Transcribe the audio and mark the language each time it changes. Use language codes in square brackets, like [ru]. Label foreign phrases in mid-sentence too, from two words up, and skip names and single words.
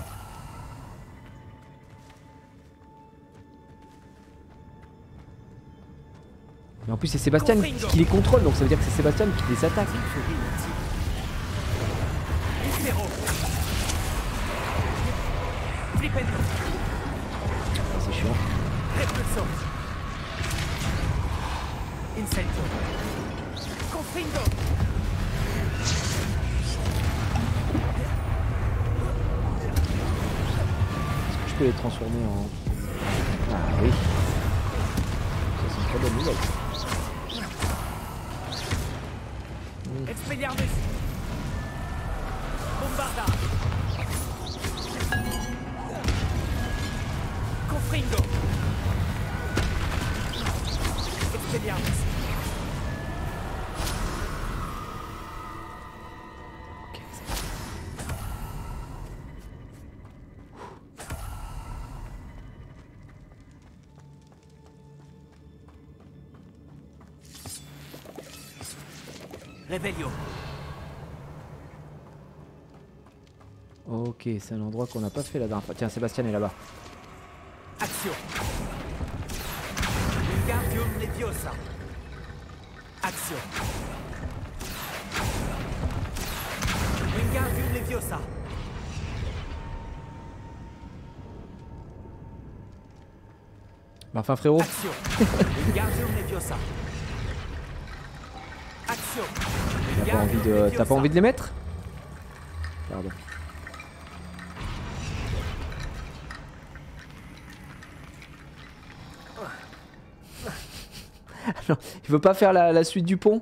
[fr] Mais en plus, c'est Sébastien qui les contrôle. Donc ça veut dire que c'est Sébastien qui les attaque. C'est chiant. Incendio. Confringo. Est-ce que je peux les transformer en... Ah oui. Ça c'est une très bonne nouvelle. Expelliarmus. Bombarda. Confringo. Expelliarmus. Ok, c'est Revelio. Ok, c'est un endroit qu'on n'a pas fait la dernière fois. Tiens, Sébastien est là-bas. Action. Wingardium Leviosa. Action. Wingardium Leviosa. Bah enfin frérot. Action. Wingardium Leviosa. Action. T'as pas envie de les mettre? Pardon. Non, il veut pas faire la suite du pont?